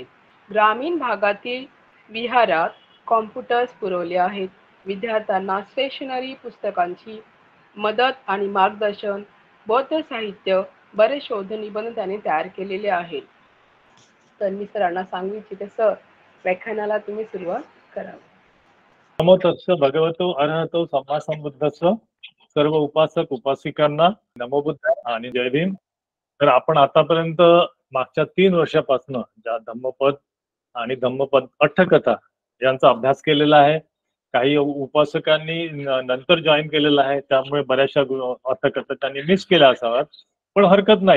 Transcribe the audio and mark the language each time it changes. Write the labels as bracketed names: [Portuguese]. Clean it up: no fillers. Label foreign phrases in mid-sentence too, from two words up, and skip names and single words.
[Marathi] ग्रामीण भागातील विहारात कॉम्प्युटर्स पुरवले आहेत। विद्यार्थ्यांना स्टेशनरी पुस्तकांची मदत आणि मार्गदर्शन, बौद्ध साहित्य, बरेच शोध निबंध त्यांनी तयार केलेले आहेत। तर मी सरांना सांगू इच्छिते, सर व्याख्यानाला तुम्ही सुरुवात करा। [Pali] नमो तस्स भगवतो अरहतो सम्मा सम्बुद्धस्स। [Marathi] सर्व उपासक उपासिकांना [Pali] नमो बुद्ध [Marathi] आणि जय भीम। तर आपण आतापर्यंत मागच्या 3 वर्षापासून ज्या धम्मपद आणि धम्मपद अट्टकथा यांचा अभ्यास केलेला आहे। काही उपासकांनी नंतर जॉईन केलेला आहे, त्यामुळे बऱ्याचशा अट्टकथा त्यांनी मिस केल्या असाव्यात, पण हरकत नाही।